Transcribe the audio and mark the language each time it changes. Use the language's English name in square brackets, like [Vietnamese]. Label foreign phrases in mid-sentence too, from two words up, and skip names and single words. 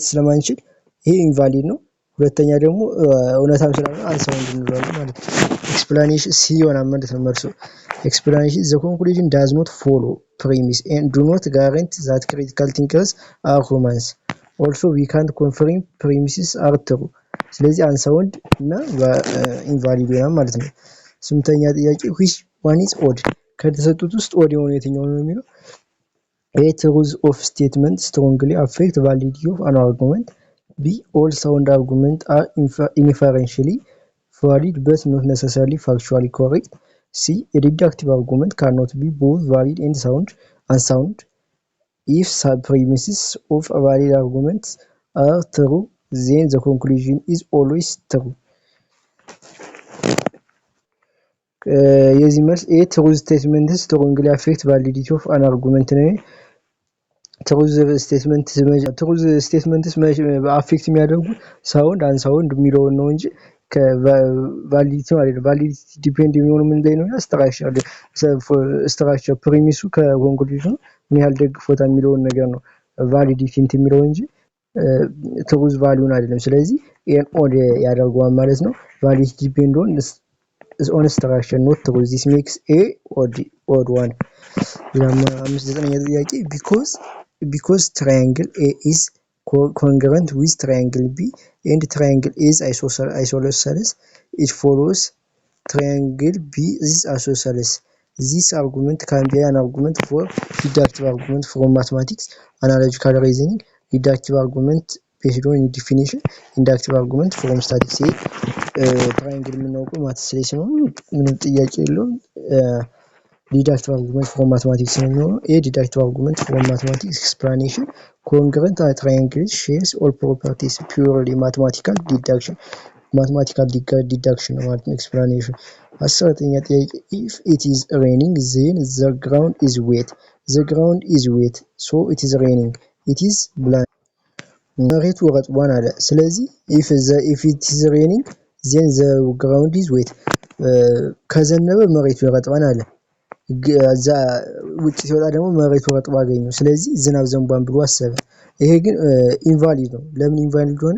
[Amharic] ስለማንችል ይሄ ኢንቫሊድ ነው። ሁለተኛ ደግሞ እውነታም ስላልሆነ አንሳውንድ እንለዋለን ማለት ነው። ኤክስፕላኔሽን ሲ ይሆናል ማለት ነው መልሱ። [English] explanation the conclusion does not follow premise and do not guarantee that critical thinkers are humans also we can't confirm premises are true። [Amharic] ስለዚህ አንሳውንድ እና ኢንቫሊድ ይሆናል ማለት ነው። ስምንተኛ ጥያቄ [English] which one is odd? [Amharic] ከተሰጡት ውስጥ ኦድ የሆነው የትኛው ነው የሚለው [English] A, truth of statement strongly affect validity of an argument. B, all sound arguments are inferentially valid but not necessarily factually correct. C, a deductive argument cannot be both valid and unsound if sub-premises of a valid arguments are true, then the conclusion is always true. [Amharic] የዚህ መልስ [English] a truth statements strongly affect validity of an argument [Amharic] ነው። [English] truth statements affect [Amharic] የሚያደርጉ [English] sound unsound [Amharic] የሚለውን ነው እንጂ ከቫሊዲቲ ማለት ነው። [English] validity depend [Amharic] የሚሆነው ምን ላይ ነው? ስትራክቸር ፕሪሚሱ ከኮንክሉዥኑ ምን ያህል ደግፎታል የሚለውን ነገር ነው ቫሊዲቲ እንትን የሚለው እንጂ [English] truth value [Amharic] አይደለም። ስለዚህ ኤን ኦድ ያደርገዋል ማለት ነው። [English] validity depend on structure not true. This makes A odd one. Because triangle A is congruent with triangle B and triangle A is isosceles, it follows triangle B is isosceles. This argument can be an argument for deductive argument from mathematics, analogical reasoning, deductive argument based on definition, inductive argument from statistics. [Amharic] ትራያንግል የምናውቀው ማትስ ላይ ሲሆን ምንም ጥያቄ የለውም። [English] deductive argument from mathematics [Amharic] ነው የሚሆነው። [English] a deductive argument from mathematics explanation congruent triangles shares all properties purely mathematical [Amharic] ዲዳክሽን ነው ማለት ነው ኤክስፕላኔሽን። 10ኛ ጥያቄ [English] if it is raining then the ground is wet. the ground is wet so it is raining it is blank። [Amharic] መሬቱ ረጥቧን አለ። ስለዚህ [English] if it is raining then the ground is wet [Amharic] ከዘነበ መሬቱ ይረጥባል አለ። እዛ ውጭ ሲወጣ ደግሞ መሬቱ ረጥቦ አገኘው። ስለዚህ ዝናብ ዘንቧን ብሎ አሰበ። ይሄ ግን ኢንቫሊድ ነው። ለምን ኢንቫሊድ ሆነ?